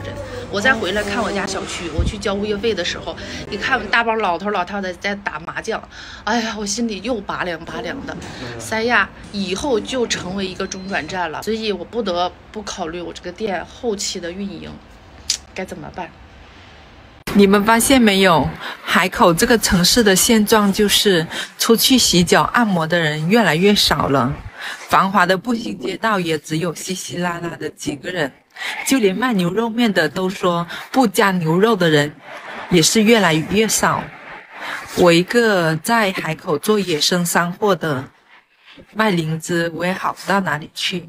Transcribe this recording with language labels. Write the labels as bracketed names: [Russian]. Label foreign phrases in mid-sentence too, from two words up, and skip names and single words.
[Chinese] 我再回來看我家小區，我去交物業費的時候，一看大幫老頭老太太在打麻將，哎呀，我心裡又拔涼拔涼的。三亞以後就成為一個中轉站了，所以我不得不考慮我這個店後期的運營該怎麼辦。你們發現沒有，海口這個城市的現狀就是出去洗腳按摩的人越來越少了，繁華的步行街道也只有稀稀拉拉的幾個人，就連賣牛肉麵的都說不加牛肉的人也是越來越少。我一個在海口做野生山貨的，賣靈芝我也好不到哪裡去。